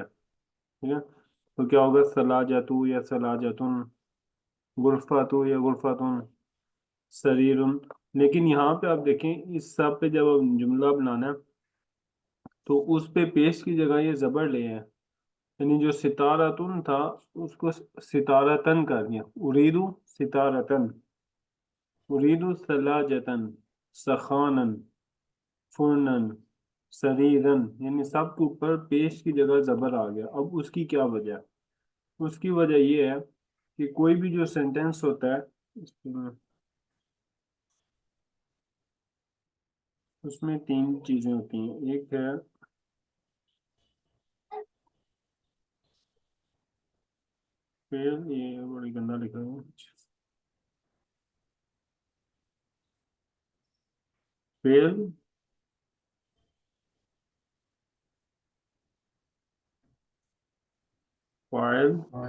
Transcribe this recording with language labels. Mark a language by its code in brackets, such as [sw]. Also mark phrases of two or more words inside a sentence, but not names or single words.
[hi] ठीक है, तो क्या होगा, [ar] ثلاجةُ [hi] या [ar] ثلاجةٌ, [hi] गुरफातु या गुरफातुन, शरीरुन। लेकिन यहाँ पे आप देखें, इस सब पे जब अब जुमला बनाना है तो उस पे पेश की जगह ये जबर ले हैं। यानी जो सितारतुन था उसको सितारतन कर दिया। [ar] أريد ستارةً، أريد ثلاجةً، سخانًا، فرنًا، سريرًا, [hi] यानी सब के ऊपर पेश की जगह जबर आ गया। अब उसकी क्या वजह है? उसकी वजह ये है कि कोई भी जो सेंटेंस होता है उसमें तीन चीजें होती हैं। एक है फेल, ये बड़ी गंदा लिखा है, फेल, फाइल,